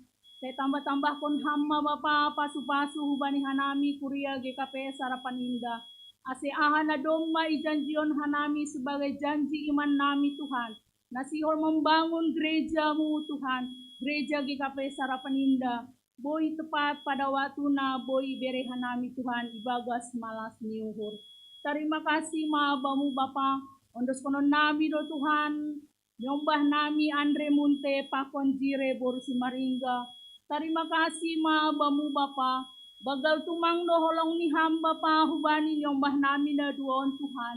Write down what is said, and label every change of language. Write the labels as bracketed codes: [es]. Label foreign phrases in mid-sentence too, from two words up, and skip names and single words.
[bts] Saya tambah-tambah kon hamma Bapa pasu-pasu hubani hanami Kuria GKPS Harapan Indah. Ase ahana domma ijanjion hanami [id] sebagai janji iman [bts] nami Tuhan. [id] Nasihol membangun gerejamu Tuhan. Gereja GKPS Harapan Indah. [bts] Boy [id] tepat pada waktu [bts] na boy bere hanami Tuhan. Ibagas malas niuhur. [id] Terima kasih [bts] ma bamu Bapa. Ondos konon nami do Tuhan. Nyombah nami Andre Munte pakon jire borusi maringga. [id] Terima kasih [bts] ma bamu Bapa. Bagal tumang do holong ni ham Bapa hubani nyombah nami na duon Tuhan.